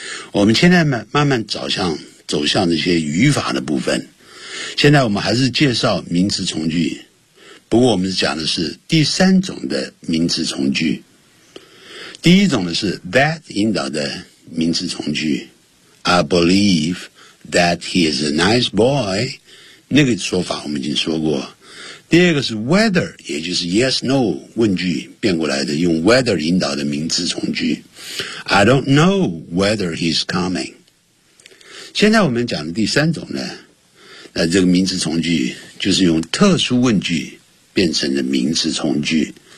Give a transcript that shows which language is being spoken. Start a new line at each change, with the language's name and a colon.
Chinese: 我们现在慢慢走向这些语法的部分。现在我们还是介绍名词从句。不过我们讲的是第三种的名词从句。第一种的是 that 引导的名词从句。
English: I believe that he is a nice boy.
Chinese: 那个说法我们已经说过。第二个是 whether, 也就是 yes, no, 问句变过来的用 whether 引导的名词从句。
English: I don't know whether he's coming.
Chinese: 现在我们讲的第三种呢，那这个名词从句就是用特殊问句变成的名词从句。